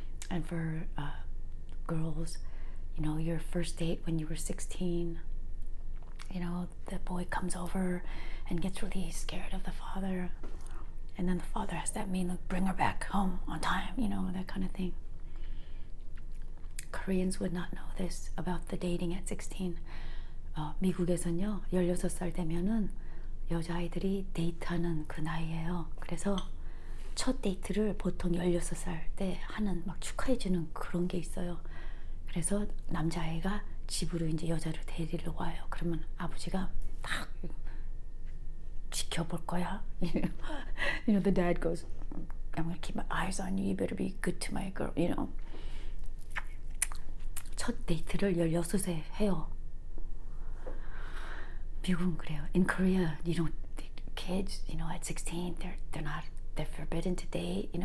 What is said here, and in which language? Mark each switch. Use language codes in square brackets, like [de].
[en] And for girls, your first date when you were 16, the boy comes over and gets really scared of the father, and then the father has that mean look, bring her back home on time, that kind of thing. Koreans would not know this about the dating at 16. [ko] 미국에서는요, 16살 되면은 여자아이들이 데이트하는 그 나이예요. 그래서 첫 데이트를 보통 16살 때 하는 막 축하해주는 그런 게 있어요. 그래서 남자아이가 집으로 이제 여자를 데리러 와요. 그러면 아버지가 딱 지켜볼 거야. [en] The dad goes, I'm gonna keep my eyes on you. You better be good to my girl. [ko] 첫 데이트를 16세 해요. 미국은 그래요. [en] In Korea, kids, at 16, they're forbidden to date.